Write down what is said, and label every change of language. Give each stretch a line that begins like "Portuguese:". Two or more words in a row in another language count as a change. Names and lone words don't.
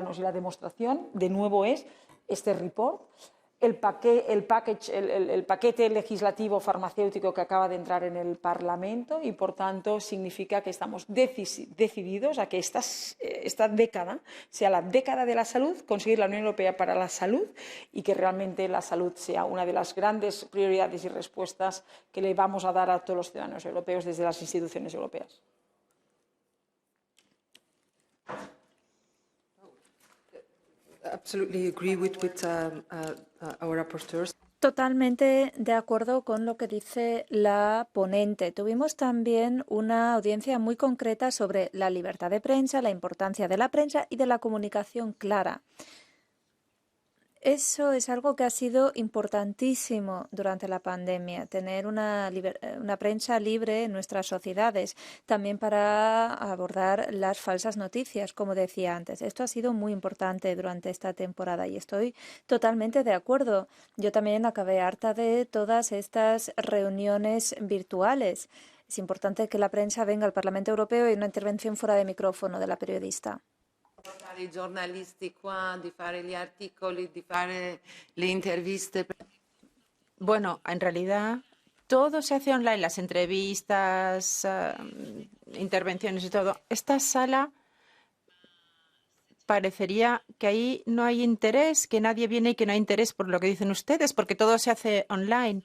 Spanish: Y la demostración, de nuevo, es este report, el paquete legislativo farmacéutico que acaba de entrar en el Parlamento, y, por tanto, significa que estamos decididos a que esta década sea la década de la salud, conseguir la Unión Europea para la salud, y que realmente la salud sea una de las grandes prioridades y respuestas que le vamos a dar a todos los ciudadanos europeos desde las instituciones europeas.
English: Absolutely agree with our rapporteurs.
Spanish: Totalmente de acuerdo con lo que dice la ponente. Tuvimos también una audiencia muy concreta sobre la libertad de prensa, la importancia de la prensa y de la comunicación clara. Eso es algo que ha sido importantísimo durante la pandemia, tener una prensa libre en nuestras sociedades, también para abordar las falsas noticias, como decía antes. Esto ha sido muy importante durante esta temporada y estoy totalmente de acuerdo. Yo también acabé harta de todas estas reuniones virtuales. Es importante que la prensa venga al Parlamento Europeo y una intervención fuera de micrófono de la periodista.
Italian: I giornalisti qua, di fare gli articoli, di fare le interviste.
Spanish: Bueno, en realidad todo se hace online, las entrevistas, intervenciones y todo. Esta sala parecería que ahí no hay interés, que nadie viene y que no hay interés por lo que dicen ustedes, porque todo se hace online.